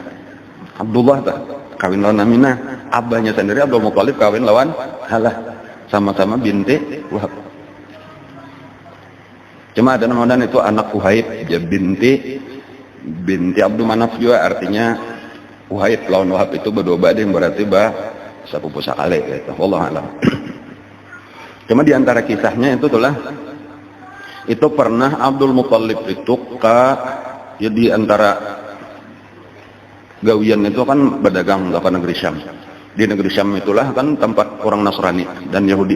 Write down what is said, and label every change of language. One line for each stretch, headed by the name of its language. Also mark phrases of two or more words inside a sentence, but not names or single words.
Banjar: Abdullah tuh kawin lawan Aminah, abahnya sendiri Abdul Muthalib kawin lawan Halah, sama-sama binti Wahab. Cuma ada namanya itu anak Uhaib, ya binti Abdul Manaf juga, artinya Uhaib lawan Wahab itu berdua bading berarti sepupu sakale gitu.
Arabic: والله أعلم.
Banjar: Cuma di antara kisahnya itu pernah Abdul Muthalib itu ya di antara gawian itu kan berdagang ke negeri Syam.
Indonesian: Di negeri Syam itulah kan tempat orang Nasrani dan Yahudi.